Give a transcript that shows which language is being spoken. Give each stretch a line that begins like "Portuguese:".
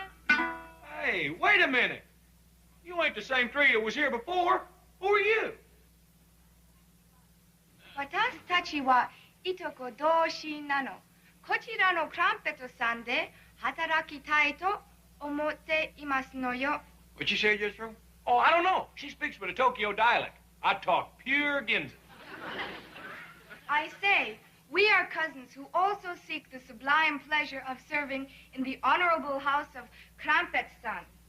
English: Hey, wait a minute. You ain't the same tree that was here before. Who are you?
Japanese: 私たちはいとこ同心なの。こちらのクランペットさんで働きたいと思っていますのよ。
English: What'd you say, Jethro? Oh, I don't know. She speaks with a Tokyo dialect. I talk pure Ginza. I say, we are cousins who also seek the sublime pleasure of serving in the honorable house of Krampet-san.